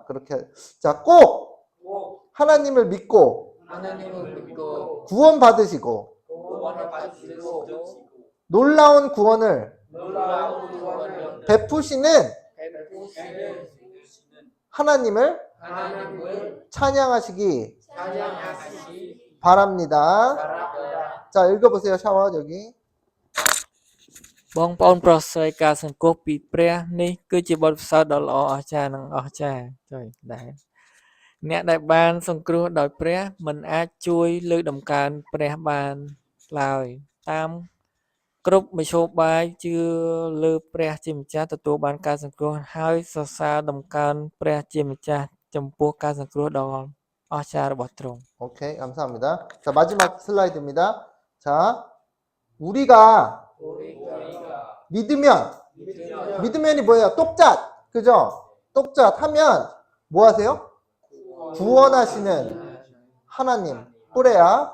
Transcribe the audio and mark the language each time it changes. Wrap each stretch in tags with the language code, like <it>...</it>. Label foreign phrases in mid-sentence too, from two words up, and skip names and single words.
<ko>그렇게 자, 꼭 하나님을 믿고 구원 받으시고 놀라운 구원을 베푸시는 하나님을 찬양하시기 바랍니다. 자, 읽어보세요. 샤워 여기.</ko> <km>បងប្អូនប្រុសស្រីការសង្គ្រោះពីព្រះនេះគឺជាបទពិសោធន៍ដ៏ល្អអស្ចារ្យនិងអស្ចារ្យជួយដែរអ្នកដែលបានសង្គ្រោះដោយព្រះមិនអាចជួយលើកដំកើងព្រះបានឡើយតាមគ្រប់មធ្យោបាយជឿលើព្រះជាម្ចាស់ទទួលបានការសង្គ្រោះហើយសរសើរដំកើងព្រះជាម្ចាស់ចំពោះការសង្គ្រោះដ៏អស្ចារ្យរបស់ទ្រង់</km> <ko>오케이, 감사합니다. 자, 마지막 슬라이드입니다. 자, 우리가 믿으면이 뭐예요? 똑잣. 그죠? 똑잣 하면 뭐 하세요? 구원하시는 하나님. 뿌레야.</ko>